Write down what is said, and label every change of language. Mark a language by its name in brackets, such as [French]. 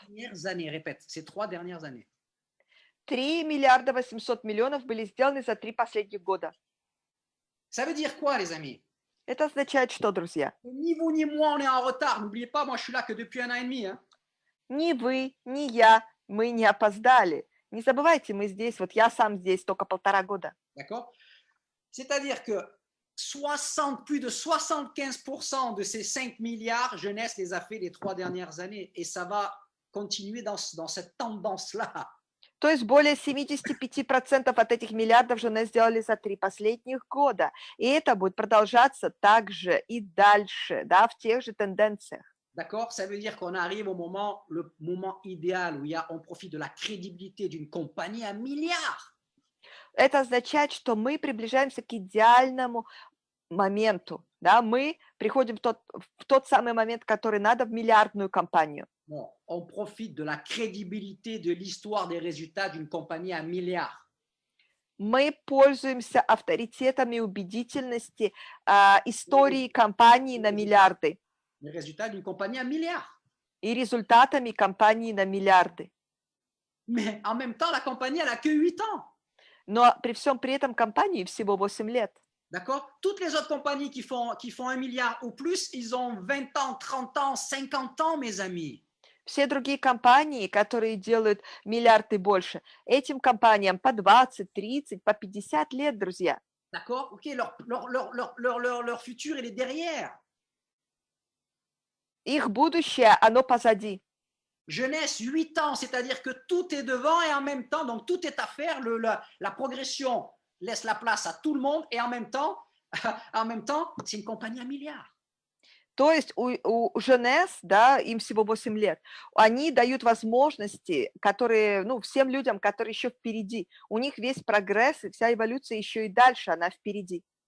[French] Dernières années, répète, ces 3 dernières années. [Russian] 3 миллиарда 800 миллионов были сделаны за 3 последних года. [French] Ça veut dire quoi, les amis? [Russian] Это означает что, друзья? [French] Ni vous ni moi, on est en retard. N'oubliez pas, moi, je suis là que depuis 1 an et demi. Hein. [Russian] Ни вы, ни я, мы не опоздали. Не забывайте, мы здесь, вот я сам здесь только 1,5 года. [French] D'accord? C'est-à-dire que plus de 75% de ces 5 milliards, Jeunesse les a fait les 3 dernières années. Et ça va continuer dans cette tendance-là. [Russian] То есть более 75% от этих миллиардов Jeunesse сделали за 3 последних года. И это будет продолжаться также и дальше, да, в тех же тенденциях. [French] D'accord? Ça veut dire qu'on arrive le moment idéal où on profite de la crédibilité d'une compagnie à milliards. [Russian] Это означает, что мы приближаемся к идеальному моменту. Да? Мы приходим в тот самый момент, который надо в миллиардную компанию. [French] Bon, on profite de la crédibilité de l'histoire des résultats d'une compagnie à milliards. [Russian] Мы пользуемся авторитетом и убедительности истории компании на миллиарды. [French] Les résultats d'une compagnie à milliards. [Russian] И результатами компании на миллиарды. [French] Mais en même temps, la compagnie, elle a que 8 ans. [Russian] Но при всем при этом компании всего 8 лет. [French] D'accord? Toutes les autres compagnies qui font 1 milliard ou plus, ils ont 20 ans, 30 ans, 50 ans, mes amis. [Russian] Все другие компании, которые делают миллиард и больше, этим компаниям по 20, 30, по 50 лет, друзья. [French] D'accord? Ok, leur futur, il est derrière. [Russian] Их будущее, оно позади. [French] Jeunesse, 8 ans, c'est-à-dire que tout est devant et en même temps, donc tout est à faire, la progression laisse la place à tout le monde et en même temps, c'est une compagnie à milliards. [Russian] То есть у Jeunesse, да, им всего 8 лет, они дают возможности, которые, всем людям, которые еще впереди. У них весь прогресс и вся эволюция еще и дальше, она впереди.